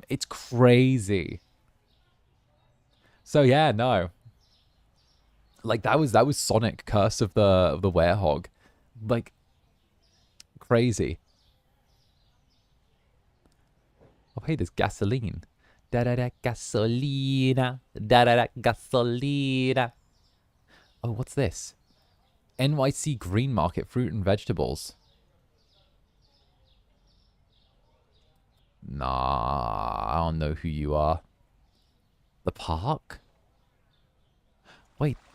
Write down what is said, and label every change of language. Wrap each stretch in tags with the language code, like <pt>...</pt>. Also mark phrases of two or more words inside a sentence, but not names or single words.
<en>It's crazy. So yeah, no. Like, that was Sonic Curse of the Werehog. Like, crazy. Oh, hey, there's gasoline.</en> <es>Da-da-da gasolina. Da-da-da gasolina.</es> <en>Oh, what's this? NYC Green Market Fruit and Vegetables. Nah, I don't know who you are. The park? Wait.</en>